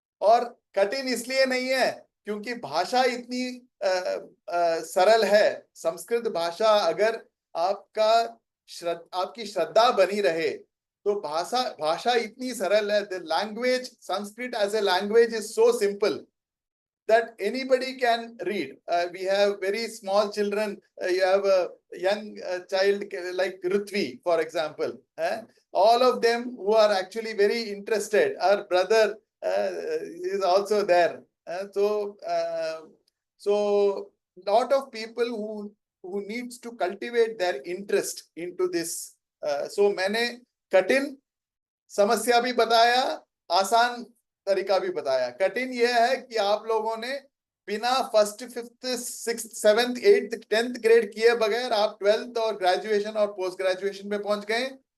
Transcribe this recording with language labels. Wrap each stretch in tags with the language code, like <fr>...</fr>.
<hi>और कठिन इसलिए नहीं है क्योंकि भाषा इतनी सरल है। संस्कृत भाषा अगर आपकी श्रद्धा बनी रहे तो भाषा इतनी सरल है।</hi> <en>The language Sanskrit as a language is so simple that anybody can read. We have very small children. You have a young child like Rutvi, for example. All of them who are actually very interested. Our brother is also there. So lot of people who needs to cultivate their interest into this.</en> <hi>So मैंने कठिन समस्या भी बताया, आसान तरीका भी बताया। कठिन यह है कि आप लोगों ने बिना</hi> <en>first, fifth, sixth, seventh, eighth, 10th grade</en> <hi>किए बगैर आप 12th और ग्रेजुएशन और पोस्ट ग्रेजुएशन में पहुंच गए।</hi>